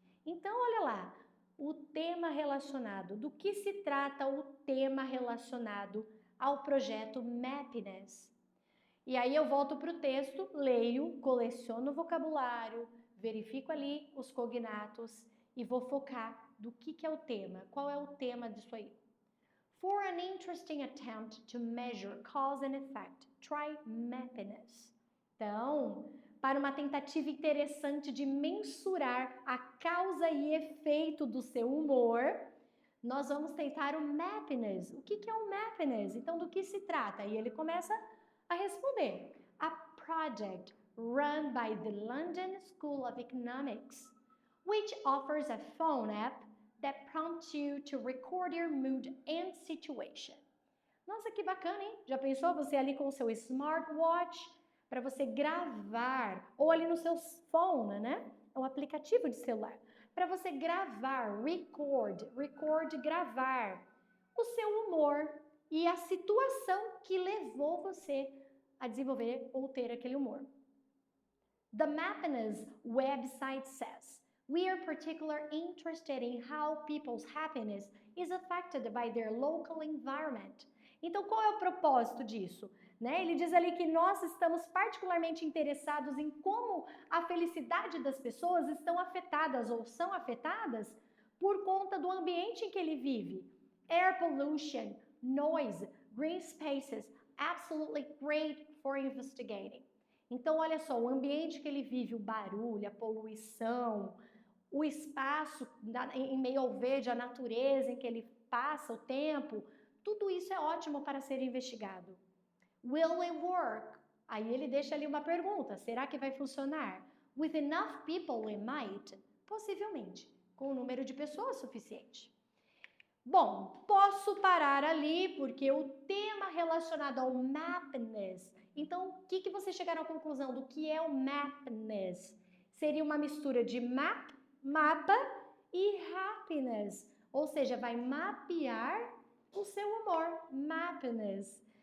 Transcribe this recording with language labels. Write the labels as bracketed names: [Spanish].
[Portuguese] Então, olha lá, o tema relacionado. Do que se trata o tema relacionado ao projeto Mappiness? E aí eu volto para o texto, leio, coleciono o vocabulário, verifico ali os cognatos e vou focar do que é o tema. Qual é o tema disso aí? [English] For an interesting attempt to measure cause and effect, try Mappiness. [Portuguese] Então, para uma tentativa interessante de mensurar a causa e efeito do seu humor, nós vamos tentar o Mappiness. O que é o Mappiness? Então, do que se trata? E ele começa a responder. [English] A project run by the London School of Economics, which offers a phone app that prompts you to record your mood and situation. [Portuguese] Nossa, que bacana, hein? Já pensou você ali com o seu smartwatch para você gravar, ou ali no seu phone, né? É um aplicativo de celular. Para você gravar, record, gravar o seu humor e a situação que levou você a desenvolver ou ter aquele humor. [English] The Mappiness website says, we are particularly interested in how people's happiness is affected by their local environment. [Portuguese] Então, qual é o propósito disso? Né? Ele diz ali que nós estamos particularmente interessados em como a felicidade das pessoas estão afetadas ou são afetadas por conta do ambiente em que ele vive. [English] Air pollution, noise, green spaces, absolutely great for investigating. [Portuguese] Então, olha só, o ambiente que ele vive, o barulho, a poluição, o espaço em meio ao verde, a natureza em que ele passa o tempo, tudo isso é ótimo para ser investigado. [English] Will it work? [Portuguese] Aí ele deixa ali uma pergunta, será que vai funcionar? [English] With enough people it might? [Portuguese] Possivelmente, com um número de pessoas suficiente. Bom, posso parar ali porque o tema relacionado ao Mappiness, então o que vocês chegaram à conclusão do que é o Mappiness? Seria uma mistura de mapa e happiness, ou seja, vai mapear o seu humor, Mappiness.